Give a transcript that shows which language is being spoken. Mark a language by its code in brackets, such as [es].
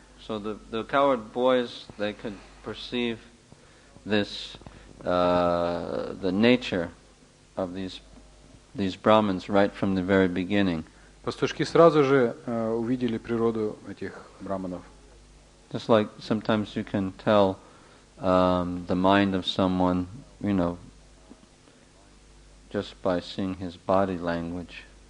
[en] So the coward boys, they could perceive this, the nature of these Brahmins right from the very beginning. [ru] Пастушки сразу же увидели природу этих браманов. [en] Just like sometimes you can tell the mind of someone, just by seeing his body language.